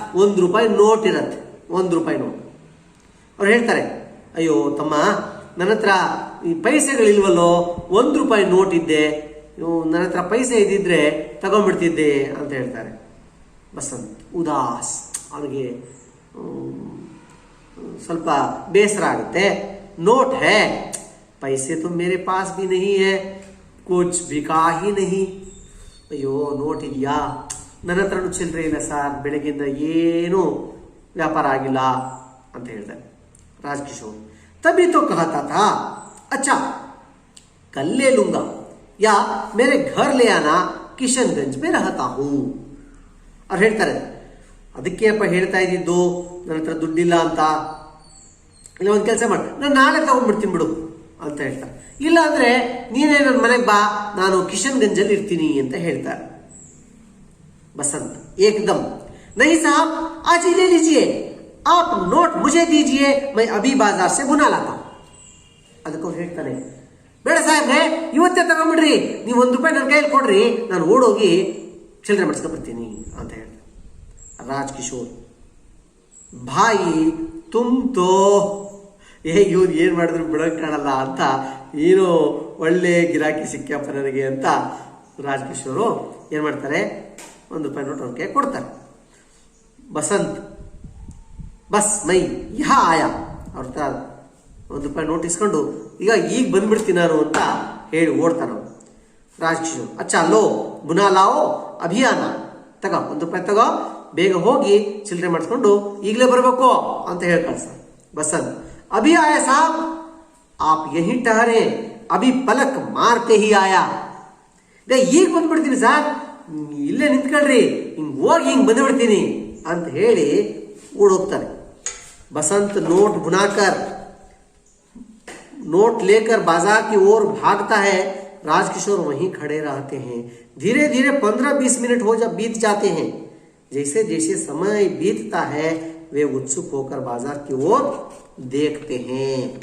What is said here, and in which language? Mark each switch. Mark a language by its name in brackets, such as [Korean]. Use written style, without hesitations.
[Kannada] ₹1 note ಇರತ್ತೆ, ₹1 note. ಅವ್ರು ಹೇಳ್ತಾರೆ, ಅಯ್ಯೋ ತಮ್ಮ, ನನ್ನ ಹತ್ರ ಈ ಪೈಸೆಗಳಿಲ್ವಲ್ಲೋ, ₹1 ನೋಟ್ ಇದ್ದೆ, ನನ್ನ ಹತ್ರ ಪೈಸೆ ಇದ್ದಿದ್ರೆ ತಗೊಂಡ್ಬಿಡ್ತಿದ್ದೆ ಅಂತ ಹೇಳ್ತಾರೆ. ಬಸಂತ್ ಉದಾಸ್, ಅವನಿಗೆ ಸ್ವಲ್ಪ ಬೇಸರ ಆಗುತ್ತೆ. [Hindi] ನೋಟ್ ಹೇ, पैसे तो मेरे पास भी नहीं है, कुछ बिका ही नहीं. [Kannada] ಅಯ್ಯೋ ನೋಟ್ ಇದೆಯಾ, ನನ್ನ ಹತ್ರನೂ ಚಿಲ್ಲರೆ ಇಲ್ಲ ಸರ್, ಬೆಳಗ್ಗೆಯಿಂದ ಏನೂ ವ್ಯಾಪಾರ ಆಗಿಲ್ಲ ಅಂತ ಹೇಳ್ತಾರೆ. [Hindi] ರಾಜ್ಕಿಶೋರ್, तभी तो कहता था, अच्छा कल ले लूंगा या मेरे घर ले आना, ಕಿಶನ್ಗಂಜ್ में रहता हूँ. [Kannada] ಅವ್ರು ಹೇಳ್ತಾರೆ, ಅದಕ್ಕೆ ಅಪ್ಪ ಹೇಳ್ತಾ ಇದ್ದಿದ್ದು ನನ್ನ ಹತ್ರ ದುಡ್ಡಿಲ್ಲ ಅಂತ. ಇಲ್ಲ, ಒಂದು ಕೆಲಸ ಮಾಡಿ, ನಾನು ನಾಳೆ ತಗೊಂಡ್ಬಿಡ್ತೀನಿ ಬಿಡು ಅಂತ ಹೇಳ್ತಾರೆ. ಇಲ್ಲ ಅಂದ್ರೆ ನೀನೇ ನನ್ನ ಮನೆಗೆ ಬಾ, ನಾನು ಕಿಶನ್ಗಂಜಲ್ಲಿ ಇರ್ತೀನಿ ಅಂತ ಹೇಳ್ತಾರೆ. [Hindi] ಬಸಂತ್ ಏಕದಮ್, नहीं साहब आज ही ले लीजिए, आप नोट मुझे दीजिए, मैं अभी बाजार से बुना लाता. [Kannada] ಅದಕ್ಕೆ ಅವ್ರು ಹೇಳ್ತಾನೆ, ಬೇಡ ಸಾಹೇಬ್ರೆ, ಇವತ್ತೇ ತಗೊಂಡ್ಬಿಡ್ರಿ, ನೀವು ₹1 ನನ್ನ ಕೈಯಲ್ಲಿ ಕೊಡ್ರಿ, ನಾನು ಓಡೋಗಿ ಚಿಲ್ಲರೆ ಮಾಡಿಸ್ಕೊಂಡ್ಬರ್ತೀನಿ ಅಂತ ಹೇಳ್ತಾರೆ. ರಾಜ್ಕಿಶೋರ್, [Hindi] ಭಾಯಿ ತುಮ್ ತೋ, [Kannada] ಇವ್ರು ಏನು ಮಾಡಿದ್ರು ಬಿಡೋಕೆ ಕಾಣಲ್ಲ ಅಂತ, ಏನೋ ಒಳ್ಳೆ ಗಿರಾಕಿ ಸಿಕ್ಕಪ್ಪ ನನಗೆ ಅಂತ ರಾಜ್ಕಿಶೋರು ಏನು ಮಾಡ್ತಾರೆ, ₹1 ನೋಟ್ ಅವ್ರಿಗೆ ಕೊಡ್ತಾರೆ. ಬಸಂತ್, [Hindi] ಬಸ್ ಮೈ ಯಹ ಆಯ, [Kannada] ಅವ್ರ ಹತ್ರ ₹1 ನೋಟ್ ಇಸ್ಕೊಂಡು ಈಗ ಬಂದ್ಬಿಡ್ತೀನಿ ನಾನು ಅಂತ ಹೇಳಿ ಓಡ್ತಾನೆ. ರಾಜ್ಕಿಶೋರ್, [Hindi] ಅಚ್ಚಾ ಲೋ ಬುನಾ ಲಾओ ಅಭಿಯಾನ, [Kannada] ತಗೋ ₹1 ತಗೋ, ಬೇಗ ಹೋಗಿ ಚಿಲ್ಲರೆ ಮಾಡಿಸ್ಕೊಂಡು ಈಗಲೇ ಬರಬೇಕು ಅಂತ ಹೇಳಿ ಕಳ್ಸ್ತಾರೆ. [Hindi] ಬಸಂತ್, ಅಭಿ ಆಯ ಸಾಬ್, ಆಪ್ ಯಹಿ ಟಹರೆ, ಅಭಿ ಪಲಕ್ ಮಾರ್ತೆ ಹಿ ಆಯ. [Kannada] ಈಗ ಬಂದ್ಬಿಡ್ತೀನಿ ಸರ್, ಇಲ್ಲೇ ನಿಂತ್ಕೊಳ್ರಿ, ಹಿಂಗ್ ಹೋಗಿ ಹಿಂಗ್ ಬಂದ್ಬಿಡ್ತೀನಿ ಅಂತ ಹೇಳಿ ಓಡೋಗ್ತಾರೆ. [Hindi] ಬಸಂತ್ ನೋಟ್ ಬುನಾಕರ್ नोट लेकर बाजार की ओर भागता है। राजकिशोर वहीं खड़े रहते हैं। धीरे धीरे 15-20 मिनट हो जब बीत जाते हैं। जैसे जैसे समय बीतता है वे उत्सुक होकर बाजार की ओर देखते हैं।